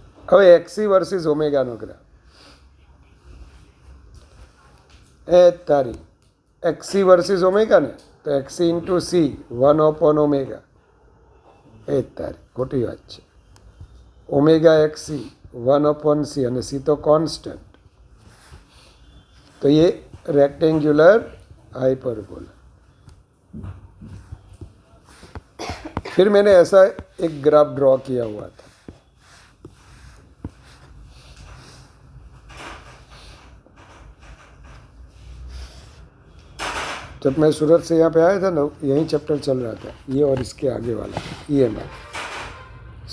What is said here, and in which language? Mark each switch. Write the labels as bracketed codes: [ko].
[gu] હવે XC versus ओमेगाનો graph. [hi] એ તારી XC versus omega ને, તો एक्सी इंटू सी 1 अपॉन ओमेगा. [gu] એ તારી ખોટી વાત છે. [hi] ओमेगा एक्सी 1 अपॉन सी અને सी तो कांस्टेंट. तो ये रेक्टेंगुलर हाइपरबोला. फिर मैंने ऐसा एक ग्राफ ड्रॉ किया हुआ था. जब मैं सूरत से यहाँ पे आया था ना, यही चैप्टर चल रहा था, ये और इसके आगे वाला EMI.